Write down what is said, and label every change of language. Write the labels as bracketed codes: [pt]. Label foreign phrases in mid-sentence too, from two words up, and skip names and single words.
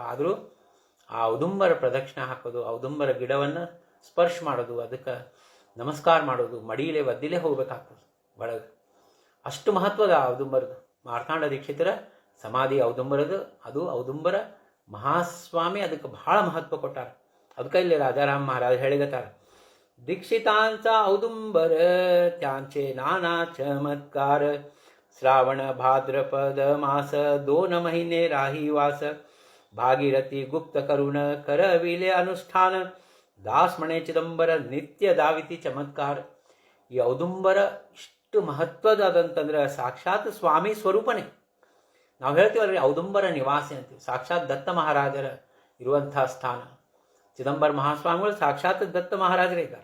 [kn] ಆದರೂ ಆ ಔದುಂಬರ ಪ್ರದಕ್ಷಿಣೆ ಹಾಕೋದು, ಔದುಂಬರ ಗಿಡವನ್ನು ಸ್ಪರ್ಶ ಮಾಡೋದು, ಅದಕ್ಕೆ ನಮಸ್ಕಾರ ಮಾಡೋದು, ಮಡಿಲೇ ಒದ್ದಿಲೇ ಹೋಗ್ಬೇಕಾಗ್ತದೆ ಒಳಗೆ. ಅಷ್ಟು ಮಹತ್ವದ ಔದುಂಬರದು. ಮಾರ್ತಾಂಡ ದೀಕ್ಷಿತರ ಸಮಾಧಿ ಔದುಂಬರದು. ಅದು ಔದುಂಬರ ಮಹಾಸ್ವಾಮಿ ಅದಕ್ಕೆ ಬಹಳ ಮಹತ್ವ ಕೊಟ್ಟಾರ. ಅದಕ್ಕೆ ಇಲ್ಲಿ ರಾಜಾರಾಮ್ ಮಹಾರಾಜ್ ಹೇಳಿಗತ್ತಾರ, [mr] दीक्षितांचा औदुंबर त्यांचे नाना चमत्कार. श्रावण भाद्रपद मास 2 महिने राही वास. भागीरथी गुप्त करुण करविले अनुष्ठान. दास म्हणे चिदंबर नित्य दावीती चमत्कार. [kn] ಈ ಔದುಂಬರ ಇಷ್ಟು ಮಹತ್ವದಂತಂದ್ರೆ ಸಾಕ್ಷಾತ್ ಸ್ವಾಮಿ ಸ್ವರೂಪನೇ. ನಾವು ಹೇಳ್ತೀವಲ್ರಿ ಔದುಂಬರ ನಿವಾಸಿ ಅಂತೀವಿ. ಸಾಕ್ಷಾತ್ ದತ್ತ ಮಹಾರಾಜರ ಇರುವಂಥ ಸ್ಥಾನ. ಚಿದಂಬರ ಮಹಾಸ್ವಾಮಿಗಳು ಸಾಕ್ಷಾತ್ ದತ್ತ ಮಹಾರಾಜರೇ ಇದ್ದಾರೆ.